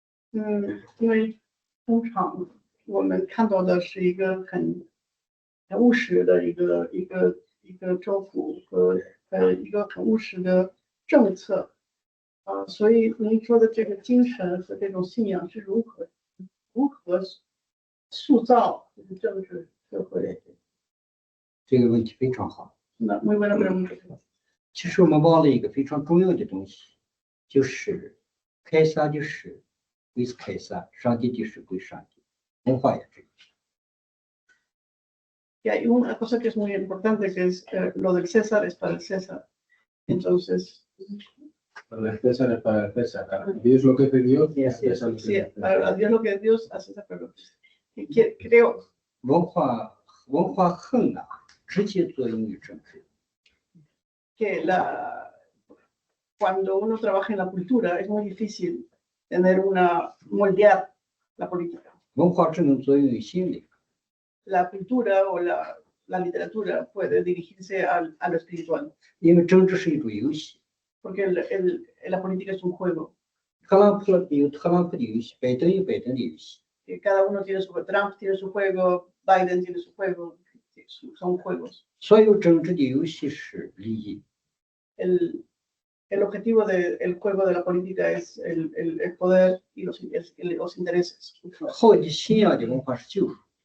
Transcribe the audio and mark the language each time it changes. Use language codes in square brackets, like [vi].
[zh] 因为通常我们看到的是一个很务实的一个政府和一个很务实的政策所以您说的这个精神和这种信仰是如何塑造这个政治社会？这个问题非常好。 [es] 那muy buena pregunta。 [zh] 其实我们忘了一个非常重要的东西，就是凯撒的事归凯撒，上帝的事归上帝。文化也这样。 [es] Y hay una cosa que es muy importante, que es lo del César es para el César. Entonces. Lo del César es para el César. Dios lo que es de Dios, César lo que es de César. Sí, para Dios lo que es Dios, a César lo que es César. Creo. [zh] 文化很难直接作用于政治。 [es] Que cuando uno trabaja en la cultura es muy difícil moldear la política. [zh] 文化只能作用于心理。 [es] La cultura o la literatura puede dirigirse a lo espiritual. [zh] 因为政治是一种游戏。 [es] Porque la política es un juego. [zh] 特朗普有特朗普的游戏，拜登有拜登的游戏。 [es] Cada uno tiene Trump tiene su juego, Biden tiene su juego, son juegos. [zh] 所有政治的游戏是利益。 [es] el objetivo del juego de la política es el poder y los intereses. [zh] 后继信仰的文化是救赎，